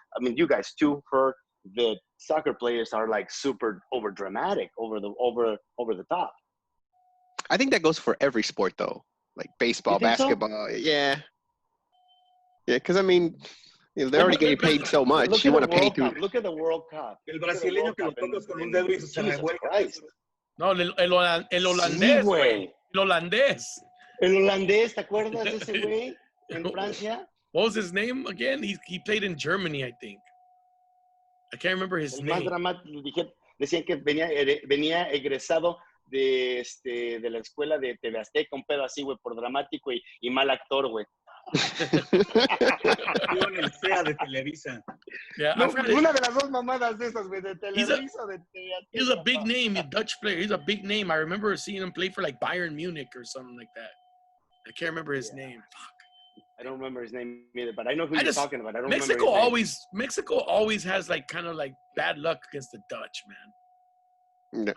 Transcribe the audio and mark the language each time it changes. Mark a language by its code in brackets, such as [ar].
[en] I mean, you guys too heard that soccer players are like super over dramatic, over the top. I think that goes for every sport though, like baseball, basketball. So? Yeah, because I mean, they're already getting paid so much. You want to pay to look at the World Cup. [es] El brasileño que lo tocas con un dedo y se revuelve. No, el holandés, güey. El holandés. El holandés, ¿te acuerdas de ese güey en Francia? [en] What was his name again? He played in Germany, I think. I can't remember his name. [es] Más dramático, decían que venía egresado de la escuela de TV Azteca, un pedo así, güey, por dramático y mal actor, güey. el SEA de Televisa. [en] Yeah, [es] no, una de las dos mamadas de esas, güey, de Televisa o de TV Azteca. [en] He's a big name, a Dutch player. He's a big name. I remember seeing him play for like Bayern Munich or something like that. I can't remember his name. Fuck. I don't remember his name either, but I know who you're talking about. I don't Mexico remember his name. Mexico always has like kind of like bad luck against the Dutch, man.